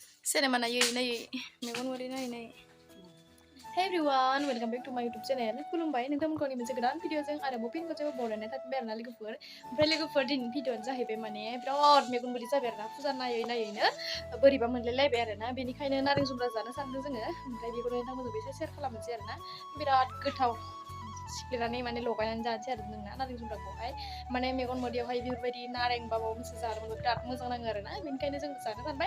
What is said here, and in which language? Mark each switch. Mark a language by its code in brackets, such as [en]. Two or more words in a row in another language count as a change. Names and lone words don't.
[brx] Cinema nayi megon wari nayi. [en] Hey everyone, welcome back to my YouTube channel. [brx] खुलुमबाय नोंथांमोनखौ आंनि मोनसे गोदान भिडिअजों आरोबाव फिन खेबसेबाव बरायनाय थाफिनबाय आरोना लोगोफोर। ओमफ्राय लोगोफोर दिनैनि भिडिअआनो जाहैबाय माने बिराद मेगन मोदै जाबाय आरोना फुजा नायैनो बोरैबा मोनलायलायबाय आरोना बेनिखायनो नारें जुमब्रा जानो सानदों जोङो। ओमफ्राय बेखौनो नोंथांमोनजों एसे शेयार खालामनोसै आरोना बिराद गोथाव सिफ्लेनानै माने लगायनानै जानोसै आरो जोंना नारें जुमब्राखौहाय माने मेगन मोदैयावहाय बेफोरबायदि नारें बा माबा मोनसे जानो मोनबा बिराद मोजां नाङो आरोना बेनिखायनो जों जानो सानबाय।